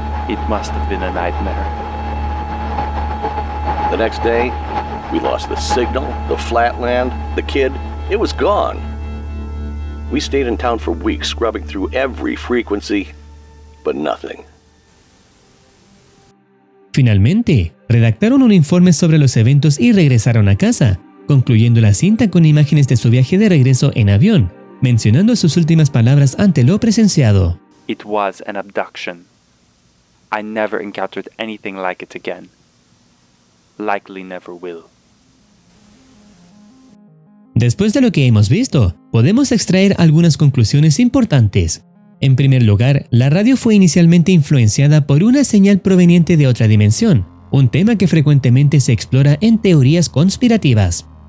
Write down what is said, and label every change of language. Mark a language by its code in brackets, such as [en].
[en] It must have been a nightmare. The next day, we lost the signal, the flatland, the kid. It was gone. We stayed in town for weeks, scrubbing through every frequency, but nothing. [es] Finalmente, redactaron un informe sobre los eventos y regresaron a casa, concluyendo la cinta con imágenes de su viaje de regreso en avión, mencionando sus últimas palabras ante lo presenciado. [en] It was an abduction. I never encountered anything like it again. Likely never will. [es] Después de lo que hemos visto, podemos extraer algunas conclusiones importantes. En primer lugar, la radio fue inicialmente influenciada por una señal proveniente de otra dimensión, un tema que frecuentemente se explora en teorías conspirativas.